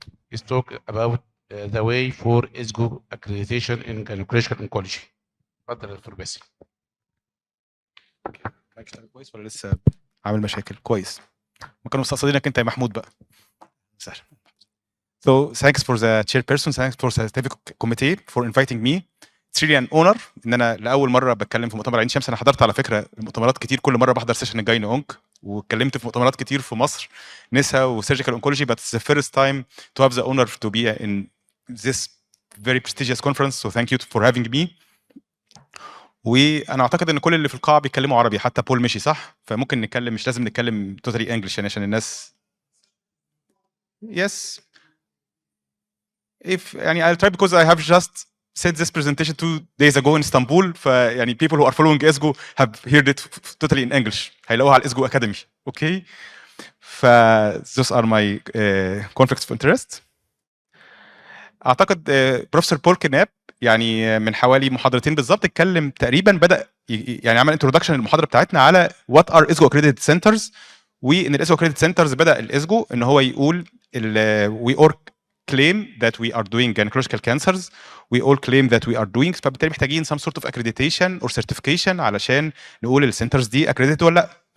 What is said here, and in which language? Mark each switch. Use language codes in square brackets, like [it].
[en] He's talk about the way for ISGO accreditation in gynecological oncology. [ar] اتفضل يا دكتور باسل. كويس ولا لسه عامل مشاكل؟ كويس. ما كانوا مستقصدينك انت يا محمود بقى. سهل. [en] So thanks for the chairperson, thanks for the scientific committee for inviting me. it's really an honor [ar] ان انا لاول مره بتكلم في مؤتمر عين شمس. انا حضرت على فكره مؤتمرات كتير، كل مره بحضر سيشن الجايني اونك، واتكلمت في مؤتمرات كتير في مصر نسا وسيرجيكال اونكولوجي، [en] but it's the first time to have the honor to be in this very prestigious conference, so thank you for having me. [ar] وانا اعتقد ان كل اللي في القاعه بيتكلموا عربي، حتى بول مشي صح، فممكن نتكلم، مش لازم نتكلم توتالي انجلش يعني عشان الناس. [en] yes if يعني I'll try because I have just said this presentation 2 days ago in Istanbul، [ar] فيعني [en] people who are following ESGO have heard it totally in English، [ar] هيلاقوها على الإسجو Academy. اوكي، ف [en] those are my conflicts of interest. [ar] اعتقد بروفيسور بول كناب يعني من حوالي محاضرتين بالظبط اتكلم تقريبا، بدا يعني عمل انتروداكشن للمحاضره بتاعتنا على وات ار اسجو اكريديتد سنترز، وان الاسجو اكريديتد سنترز بدا الاسجو ان هو يقول [en] we all claim that we are doing [ar] gynecological cancers, we all claim that we are doing، فبالتالي محتاجين [en] some sort of accreditation or certification [ar] علشان نقول السنترز دي accredited ولا لا.